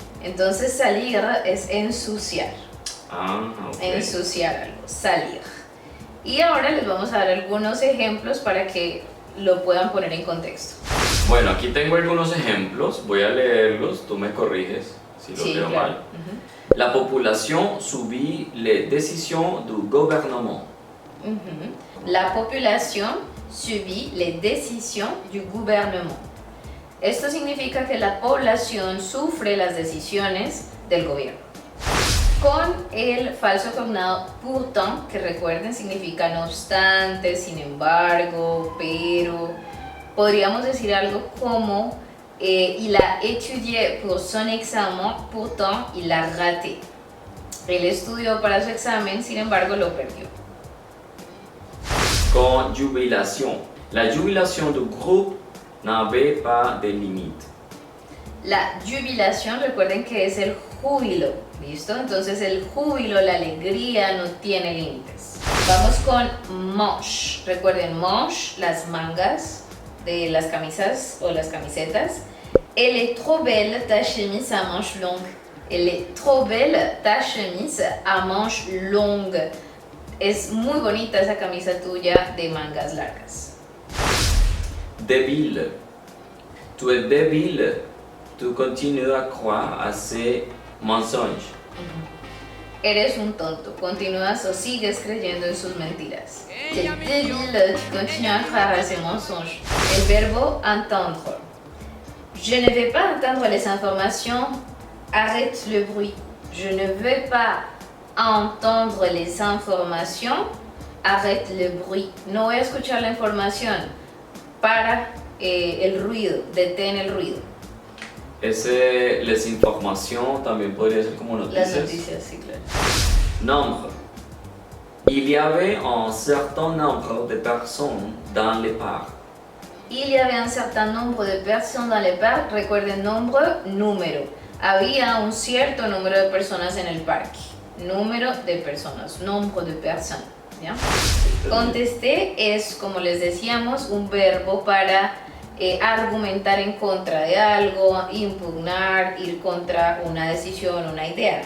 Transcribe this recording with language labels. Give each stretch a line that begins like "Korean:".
Spanish: Entonces salir es ensuciar. Ensuciar algo, salir. Y ahora les vamos a dar algunos ejemplos para que lo puedan poner en contexto. Bueno, aquí tengo algunos ejemplos, voy a leerlos, tú me corriges si los leo claro. mal.
French: La population subit les décisions du gouvernement.
Spanish: La población
French: subit les décisions du gouvernement.
Spanish: Esto significa que la población sufre las decisiones del gobierno. Con el falso cognado pourtant, que recuerden significa no obstante, sin embargo, pero, podríamos decir algo como
French: il a étudié pour son examen, pourtant il a raté.
Spanish: Él estudió para su examen, sin embargo lo perdió. Con jubilation.
French: La jubilation du groupe n'avait pas de limite.
Spanish: La jubilación, recuerden que es el júbilo, ¿listo? Entonces el júbilo, la alegría no tiene límites. Vamos con manche. Recuerden manche, las mangas, de las camisas o las camisetas.
French: Elle est trop belle ta chemise à manches longues. Elle est trop belle ta chemise à manches longues.
Spanish: Es muy bonita esa camisa tuya de mangas largas.
French: Débile. Tu es débile. Tu continues à croire à ces mensonges.
Spanish: Eres un tonto. Continúas o sigues creyendo en sus mentiras.
French: Tu es débile. Tu continues à croire à ces mensonges.
Spanish: El verbo
French: entendre. Je ne vais pas entendre les informations. Arrête le bruit. Je ne veux pas entendre les informations. Arrête le bruit.
Spanish: No voy a escuchar la información. Para el ruido. Detén el ruido.
French: Les informations
Spanish: también podría ser como noticias. Las noticias, sí, claro. Nombre.
French: Il y avait un certain nombre de personnes dans les parcs. Il y avait un certain nombre de personnes dans le parc.
Spanish: Recuerden, nombre, número. Había un cierto número de personas en el parque. Número de personas, nombre de personas. ¿Ya? Contesté es, como les decíamos, un verbo para argumentar en contra de algo, impugnar, ir contra una decisión, una idea.